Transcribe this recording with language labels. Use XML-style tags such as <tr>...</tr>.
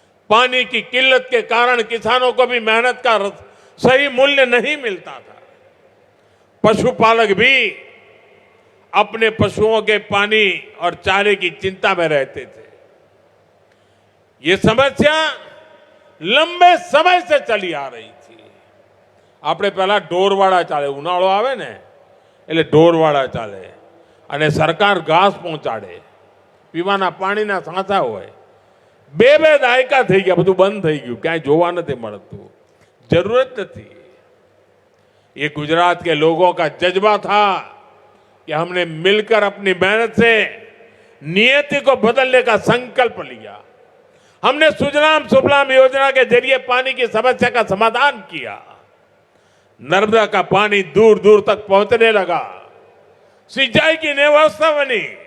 <hi>पानी की किल्लत के कारण किसानों को भी मेहनत का सही मूल्य नहीं मिलता था। पशुपालक भी अपने पशुओं के पानी और चारे की चिंता में रहते थे। ये समस्या लंबे समय से चली आ रही थी।</hi> <gu>આપણે પહેલા ઢોરવાળા ચાલે, ઉનાળો આવે ને એટલે ઢોરવાળા ચાલે અને સરકાર ઘાસ પહોંચાડે, પીવાના પાણીના સાંચા હોય। બે દાયકા થઈ ગયા, બધું બંધ થઈ ગયું, ક્યાંય જોવા નથી મળતું, જરૂરત નથી।</gu> <hi>ये गुजरात के लोगों का जज्बा था कि हमने मिलकर अपनी मेहनत से नियति को बदलने का संकल्प लिया। हमने सुजलाम सुफलाम योजना के जरिए पानी की समस्या का समाधान किया। नर्मदा का पानी दूर दूर तक पहुंचने लगा, सिंचाई की नई व्यवस्था बनी।</hi>